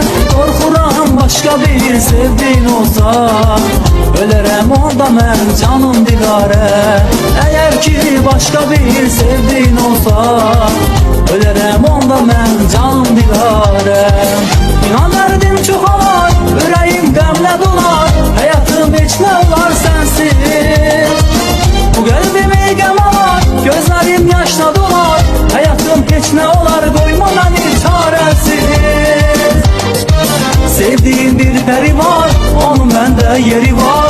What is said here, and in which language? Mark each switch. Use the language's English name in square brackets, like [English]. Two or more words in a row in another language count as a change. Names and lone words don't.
[Turkish] Korkuram başka bir sevdiğin olsa, ölerem onda ben canım Dilarə. Eğer ki başka bir sevdiğin olsa, ölerem onda ben canım Dilarə. [Azerbaijani] İnan derdim çoxalar, ürəyim qəmlə dolar. Həyatım heç nə var sensiz. Bu qəlbimi qəm alar, gözlərim yaşla dolar. Həyatım heç nə olar, qoyma məni çarəsiz. Sevdiğim bir peri var, onun məndə yeri var.